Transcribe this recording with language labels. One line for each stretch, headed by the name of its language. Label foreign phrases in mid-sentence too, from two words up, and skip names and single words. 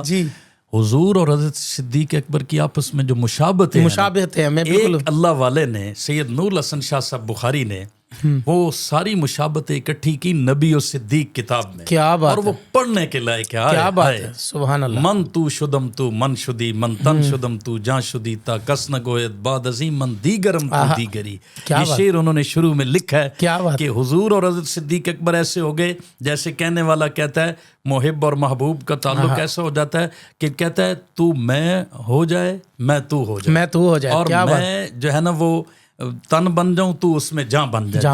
Urdu: حضور اور حضرت صدیق اکبر کی آپس میں جو مشابہت ہے, میں بالکل, ایک اللہ والے نے, سید نور الحسن شاہ صاحب بخاری نے وہ ساری مشابتیں اکٹھی کی نبی و صدیق کتاب میں. کیا بات اور وہ پڑھنے کے لائق ہے. کیا بات ہے,
Arabic: سبحان اللہ.
Persian: من تو شدم تو من شدی من تن شدم تو جان شدی تا کس نہ گوید باد عظیم من دیگرم تو دیگری.
Urdu: یہ شعر انہوں نے شروع میں لکھا ہے کہ حضور اور حضرت صدیق اکبر ایسے ہو گئے جیسے کہنے والا کہتا ہے محب اور محبوب کا تعلق ایسا ہو جاتا ہے کہ کہتا ہے تو میں ہو جائے میں تو ہو جائے, میں تو ہو جائے, اور میں جو ہے نا وہ تن بن جاؤں تو اس میں جان بن جائے.